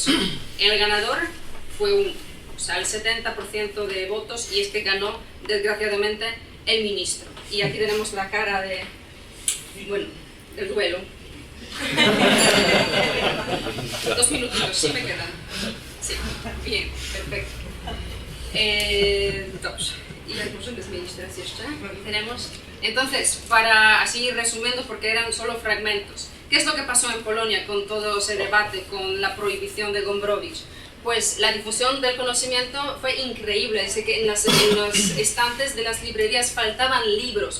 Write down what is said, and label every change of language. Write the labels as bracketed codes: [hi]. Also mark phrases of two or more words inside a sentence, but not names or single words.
[es] El ganador fue el 70% de votos, y es que ganó desgraciadamente el ministro. Y aquí tenemos la cara del duelo. 2 minutitos, sí me quedan. Sí, bien, perfecto. [pl] Dobrze. I jak możemy zmienić teraz jeszcze? [es] Tenemos. Entonces, para así resumiendo, porque eran solo fragmentos, ¿qué es lo que pasó en Polonia con todo ese debate, con la prohibición de Gombrowicz? Pues la difusión del conocimiento fue increíble. Dice que en los estantes de las librerías faltaban libros.